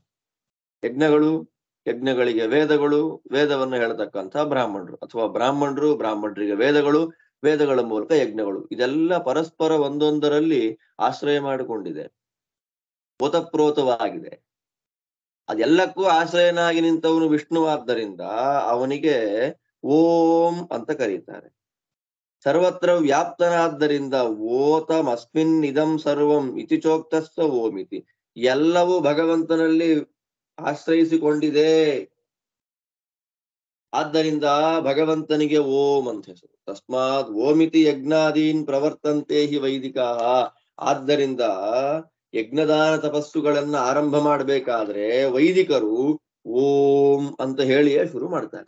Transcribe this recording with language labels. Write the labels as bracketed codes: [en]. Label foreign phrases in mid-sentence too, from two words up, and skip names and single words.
[kn] ಯಜ್ಞಗಳಿಗೆ ವೇದಗಳು, ವೇದವನ್ನು ಹೇಳ್ತಕ್ಕಂಥ ಬ್ರಾಹ್ಮಣರು, ಅಥವಾ ಬ್ರಾಹ್ಮಣರಿಗೆ ವೇದಗಳು, ವೇದಗಳ ಮೂಲಕ ಯಜ್ಞಗಳು, ಇದೆಲ್ಲ ಪರಸ್ಪರ ಒಂದೊಂದರಲ್ಲಿ ಆಶ್ರಯ ಮಾಡಿಕೊಂಡಿದೆ, ಓತಪ್ರೋತವಾಗಿದೆ. ಅದೆಲ್ಲಕ್ಕೂ ಆಶ್ರಯನಾಗಿ ನಿಂತವನು ವಿಷ್ಣುವಾದ್ದರಿಂದ ಅವನಿಗೆ ಓಂ ಅಂತ ಕರೀತಾರೆ. ಸರ್ವತ್ರ ವ್ಯಾಪ್ತನಾದ್ದರಿಂದ [sa] ಓತಂ ಅಸ್ಮಿನ್ ಇದಂ ಸರ್ವಂ ಇತಿ ಚೋಕ್ತಸ್ಸ ಓಮಿತಿ. [kn] ಎಲ್ಲವೂ ಭಗವಂತನಲ್ಲಿ ಆಶ್ರಯಿಸಿಕೊಂಡಿದೆ. ಆದ್ದರಿಂದ ಭಗವಂತನಿಗೆ ಓಂ ಅಂತ ಹೆಸರು. [sa] ತಸ್ಮಾತ್ ಓಮಿತಿ ಯಜ್ಞಾದೀನ್ ಪ್ರವರ್ತಂತೆ ಹಿ ವೈದಿಕಾ. [kn] ಆದ್ದರಿಂದ ಯಜ್ಞದಾನ ತಪಸ್ಸುಗಳನ್ನ ಆರಂಭ ಮಾಡಬೇಕಾದ್ರೆ ವೈದಿಕರು ಓಂ ಅಂತ ಹೇಳಿಯೇ ಶುರು ಮಾಡ್ತಾರೆ.